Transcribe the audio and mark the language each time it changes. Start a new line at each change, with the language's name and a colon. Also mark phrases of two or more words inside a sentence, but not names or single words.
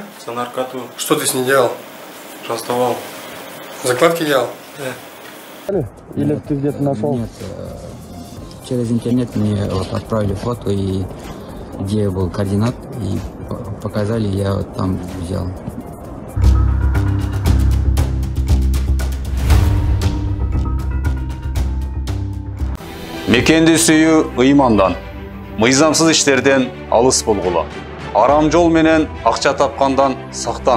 Russian: За наркоту. Что ты с ней делал? Раздавал. Закладки делал? Или ты где-то нашел? Нет, через интернет мне вот отправили фото, и где был координат, и показали, я вот там взял.
Kyrgyz: Мекенди сүйүү ыймандан, мыйзамсыз иштерден алыс болгула. Арам жол менен акча тапкандан сактан.